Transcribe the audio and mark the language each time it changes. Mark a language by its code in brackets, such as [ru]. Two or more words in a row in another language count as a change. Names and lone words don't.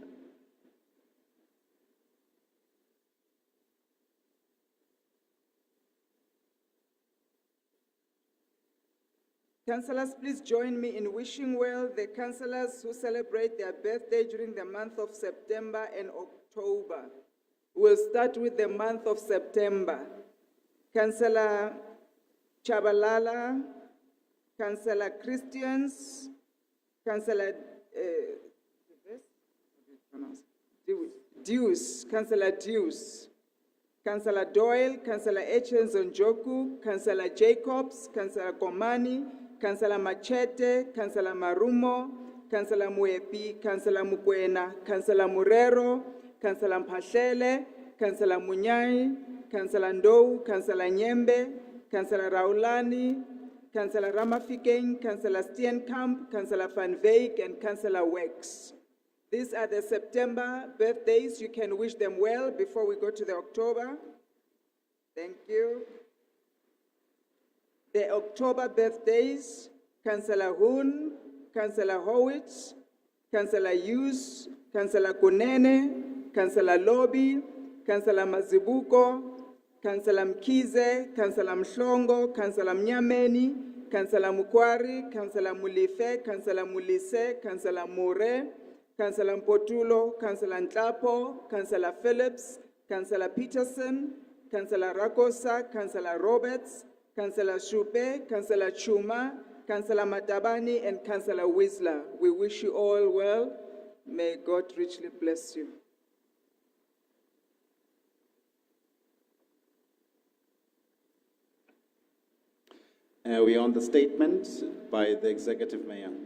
[en] Councillors, please join me in wishing well the councillors who celebrate their birthday during the month of September and October. We'll start with the month of September. Councillor Chabalala, Councillor Christians, Councillor Deuce, Councillor Deuce, Councillor Doyle, Councillor Echens Njoku, Councillor Jacobs, Councillor Komani, Councillor Machete, Councillor Marumo, Councillor Muepi, Councillor Mukwena, Councillor Murero, Councillor Mphahlele, Councillor Munyai, Councillor Ndou, Councillor Nyembe, Councillor Raulani, Councillor Ramafikeng, Councillor Steenkamp, Councillor Van Veek, and Councillor Wex. These are the September birthdays. You can wish them well before we go to the October. Thank you. The October birthdays, Councillor Hoon, Councillor Howitz, Councillor Hughes, Councillor Kunene, Councillor Lobby, Councillor Mazibuko, Councillor Mkize, Councillor Mhlongo, Councillor Mnyameni, Councillor Mukwari, Councillor Mulife, Councillor Mulise, Councillor Mure, Councillor Mpotulo, Councillor Ntlapo, Councillor Phillips, Councillor Peterson, Councillor Rakosa, Councillor Roberts, Councillor Shupe, Councillor Chuma, Councillor Matabani, and Councillor Whistler. We wish you all well. May God richly bless you. We are on the statement by the Executive Mayor.